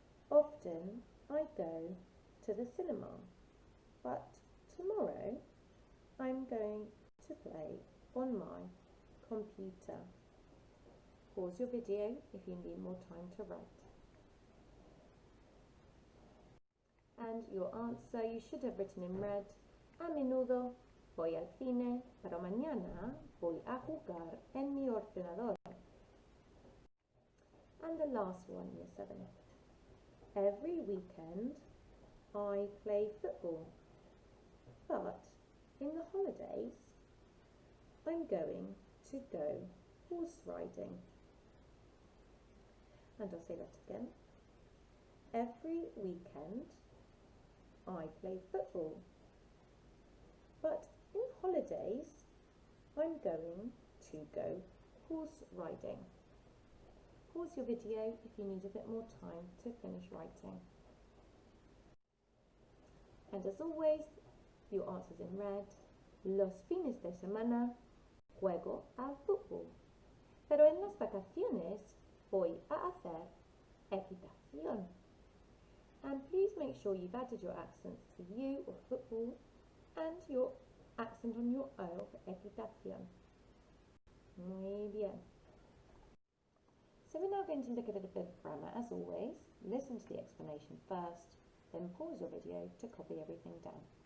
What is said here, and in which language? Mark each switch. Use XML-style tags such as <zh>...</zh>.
<en>Often I go to the cinema, but tomorrow I'm going to play on my computer. Pause your video if you need more time to write. And your answer, you should have written in red,</en> <es>a menudo voy al cine, pero mañana voy a jugar en mi ordenador.</es> <en>And the last one, year 7. Every weekend I play football, but in the holidays I'm going to go horse riding. And I'll say that again. Every weekend I play football, but in holidays I'm going to go horse riding. Pause your video if you need a bit more time to finish writing. And as always, your answer's in red.</en> <es>Los fines de semana juego al fútbol, pero en las vacaciones voy a hacer equitación.</es> <en>And please make sure you've added your accents for you or football and your accent on your O for equitación.</en> <es>Muy bien.</es> <en>So we're now going to look at a bit of grammar as always. Listen to the explanation first, then pause your video to copy everything down.</en>